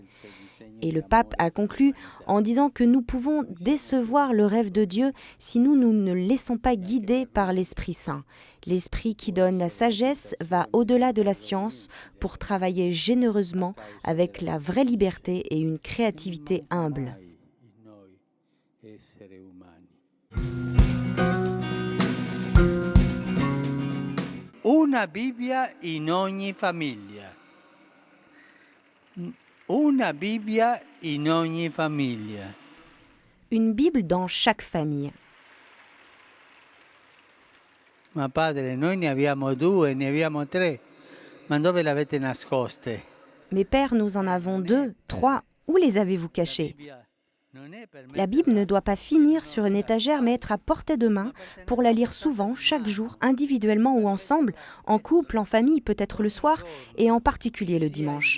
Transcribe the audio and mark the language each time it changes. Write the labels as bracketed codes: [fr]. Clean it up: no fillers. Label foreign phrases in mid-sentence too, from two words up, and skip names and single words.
[fr] Et le pape a conclu en disant que nous pouvons décevoir le rêve de Dieu si nous ne laissons pas guider par l'Esprit Saint. L'Esprit qui donne la sagesse va au-delà de la science pour travailler généreusement avec la vraie liberté et une créativité humble. [it] Una Bibbia in ogni famiglia. Una Bibbia in ogni famiglia. [fr] Une Bible dans chaque famille. [it] Ma padre, noi ne abbiamo 2, ne abbiamo 3, ma dove l'avete nascoste? [fr] Mes pères, nous en avons 2, 3. Où les avez-vous cachés ? La Bible ne doit pas finir sur une étagère, mais être à portée de main pour la lire souvent, chaque jour, individuellement ou ensemble, en couple, en famille, peut-être le soir, et en particulier le dimanche.